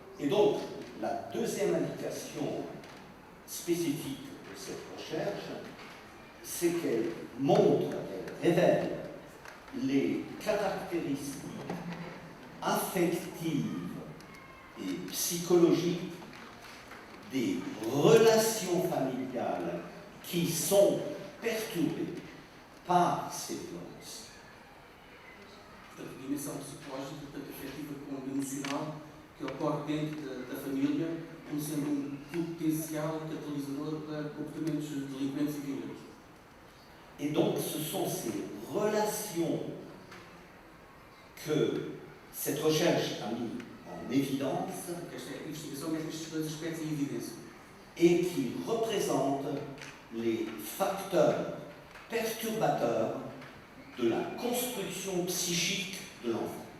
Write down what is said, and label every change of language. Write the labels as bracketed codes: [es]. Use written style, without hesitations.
[fr] Et donc, la deuxième indication spécifique de cette recherche, c'est qu'elle montre, elle révèle les caractéristiques affectives et psychologiques des relations familiales qui sont perturbées par ces violences. [pt] Portanto, a dimensão psicológica, tanto afetiva como emocional, que ocorre dentro da família, como sendo potencial catalisador para comportamentos delinquentes e violentos. [fr] Et donc ce sont ces relations que cette recherche a mis en évidence [pt] Porque esta investigação mete estes dois aspectos em evidência [fr] et qui représentent les facteurs perturbateurs de la construction psychique de l'enfant.